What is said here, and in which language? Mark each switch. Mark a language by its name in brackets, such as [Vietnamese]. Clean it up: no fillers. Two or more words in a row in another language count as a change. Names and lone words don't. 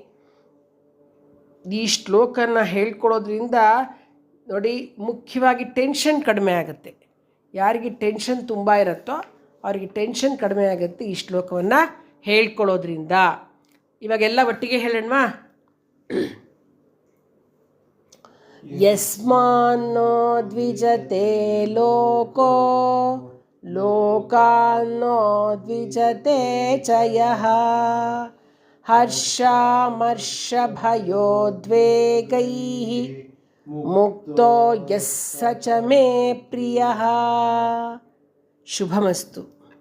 [Kannada] ಈ ಶ್ಲೋಕನ ಹೇಳ್ಕೊಳ್ಳೋದ್ರಿಂದ ನೋಡಿ, ಮುಖ್ಯವಾಗಿ ಟೆನ್ಷನ್ ಕಡಿಮೆ ಆಗುತ್ತೆ. ಯಾರಿಗೆ ಟೆನ್ಷನ್ ತುಂಬ ಇರುತ್ತೋ ಅವ್ರಿಗೆ ಟೆನ್ಷನ್ ಕಡಿಮೆ ಆಗುತ್ತೆ ಈ ಶ್ಲೋಕವನ್ನು ಹೇಳ್ಕೊಳ್ಳೋದ್ರಿಂದ. ಇವಾಗೆಲ್ಲ ಒಟ್ಟಿಗೆ ಹೇಳೋಣ. [Sanskrit] ಯಸ್ಮಾನ್ನೋ ದ್ವಿಜತೆ ಲೋಕೋ लोकान्नो द्विजते च यः हर्षामर्षभयोद्वेगैः मुक्तो यः स च मे प्रियः. ಶುಭಮಸ್ತು.